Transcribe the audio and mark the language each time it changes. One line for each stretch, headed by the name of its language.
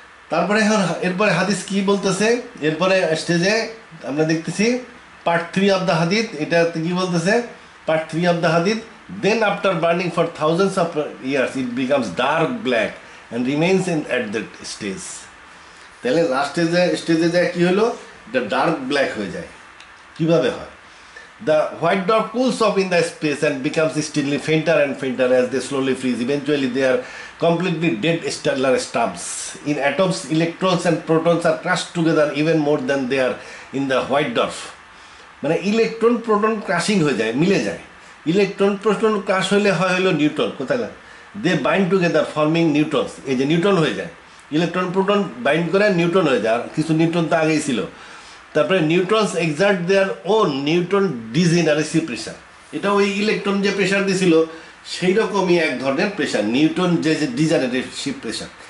Bangla: তারপরে এরপরে হাদিস কি বলতেছে, এরপরে স্টেজে আমরা দেখতেছি
English: part 3 of the hadith,
Bangla: এটা কি বলতেছে
English: Part 3 of the hadith, then after burning for thousands of years it becomes dark black and remains in at that stage.
Bangla: তাহলে লাস্ট স্টেজে যায় কি হলো, এটা ডার্ক ব্ল্যাক হয়ে যায়। কিভাবে হয়?
English: The white dwarf cools off in the space and becomes steadily fainter and fainter as they slowly freeze. Eventually, they are completely dead stellar stubs. In atoms, electrons and protons are crushed together even more than they are in the white dwarf.
Bangla: মানে electron proton crushing হয়ে যায়, মিলে যায়। Electron proton crush হলে হলো neutron, কোথায় না,
English: they bind together forming neutrons,
Bangla: এই যে নিউট্রন হয়ে যায়, ইলেকট্রন প্রোটন বাইন্ড করে নিউট্রন হয়ে যায়, আর কিছু নিউট্রন তো আগেই ছিল। তারপরে
English: neutrons exert their own neutron degeneracy pressure,
Bangla: এটা ওই ইলেকট্রন যে প্রেশার দিছিল সেই রকমই এক ধরনের প্রেশার, নিউট্রন যে ডিজেনারেসি প্রেশার।